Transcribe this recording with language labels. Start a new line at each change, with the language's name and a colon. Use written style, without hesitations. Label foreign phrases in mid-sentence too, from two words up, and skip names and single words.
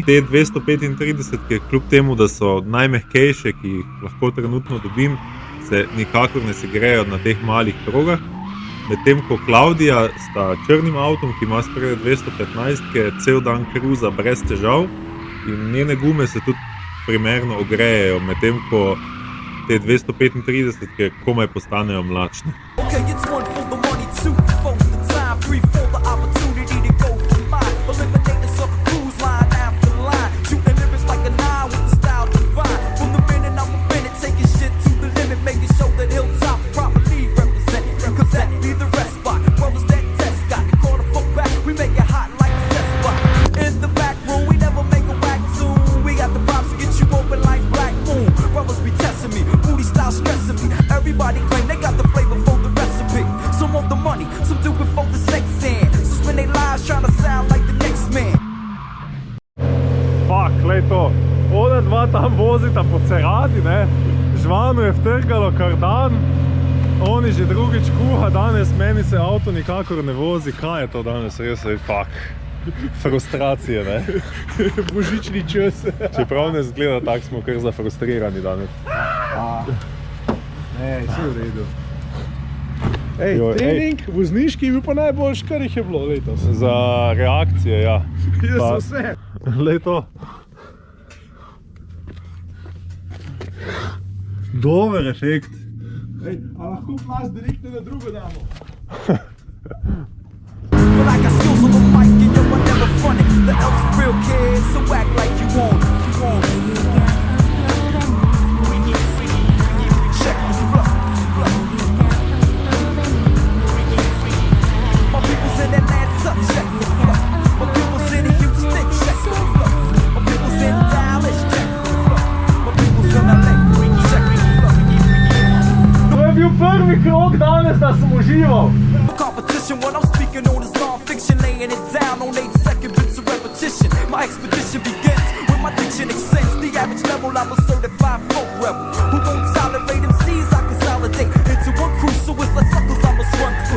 Slovenian: Te 235-ke, kljub temu, da so najmehkejše, ki jih lahko trenutno dobim, se nikakor ne segrejejo na teh malih progah. Medtem ko Klaudija sta črnim avtom, ki ima spredaj 215-ke, cel dan kruza brez težav in njene gume se tudi primerno ogrejejo, medtem ko te 235-ke komaj postanejo mlačne.
English: Okay, it's one for the money, two for the time, three for the opportunity to go for mine. Eliminate the sucker cruise line after line, shooting lyrics like a nine with the style divine. From the minute I'm a minute, taking shit to the limit, making sure that Hilltop properly represented. Cause that be the rest spot, brothers that test got call the fuck back, we make it hot like a test spot. In the back room, we never make a whack tune. We got the props to get you open like Black Moon. Brothers be testing me, booty style stressing me. Everybody claim they got the flavor for the recipe. Some want the money, some do it for the sex and so spend their lives trying to sound like the next man.
Slovenian: Fak, glej to. Ona dva tam vozita po ceradi, ne. Žvanu je vtrgalo kar dan. Oni že drugič kuha danes, meni se avto nikakor ne vozi. Kaj je to danes? Res je fak. Frustracije, ne. Božični čas. Čeprav ne zgleda, tak smo kar zafrustrirani danes. Ne, vse v redu. Ej, Joj, trening vozniški je bil pa najboljši, kar jih je bilo letos. Za reakcije, ja. Jaz Pa- za vse. Glej to. Dober efekt. Ej, a lahko plaz direktno na drugo damo?
English: But I got skills on the mic and yo, I never front it. The L's for real kids, so act like you want it. You want it. Check the flow. My people's in Atlanta, check the flow. My people's in Houston, check the flow. My people's in Dallas, check the flow. My people's in LA, check the flow.
Slovenian: To je bil prvi krog danes, da sem užival.
English: Competition, what I'm speaking on is non-fiction, laying it down on 8-second bits of repetition. My expedition begins when my diction extends the average level. I'm a certified folk rebel who won't tolerate MCs. I consolidate into one crew, so it's like suckers I must run through.